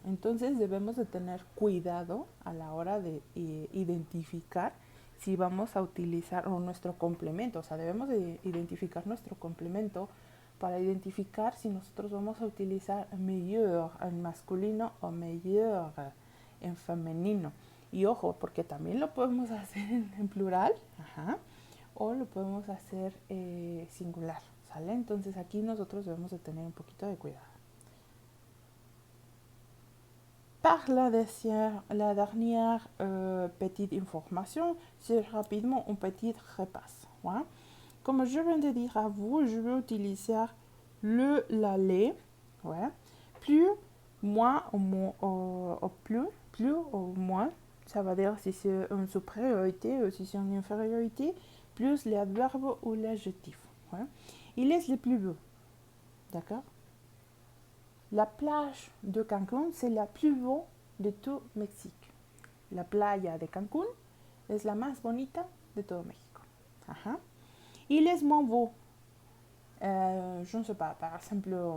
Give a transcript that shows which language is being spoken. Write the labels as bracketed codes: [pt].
[es] Entonces debemos de tener cuidado a la hora de identificar si vamos a utilizar nuestro complemento. O sea, debemos de identificar nuestro complemento para identificar si nosotros vamos a utilizar meilleur en masculino o meilleur en femenino. Y ojo, porque también lo podemos hacer en plural, o lo podemos hacer singular, ¿sale? Entonces aquí nosotros debemos de tener un poquito de cuidado. [fr] Par la dernière petite information, c'est rapidement un petit repasse. Ouais? Comme je viens de dire à vous, je vais utiliser le, la, les. Ouais. Plus, moins ou plus ou moins. Ça va dire si c'est une supériorité ou si c'est une infériorité. Plus les adverbes ou l'adjectif. Ouais. Il est le plus beau. D'accord? La plage de Cancún, c'est la plus beau de tout Mexique. [es] La playa de Cancún es la más bonita de todo México. [fr] Il est moins beau. Je ne sais pas, par exemple,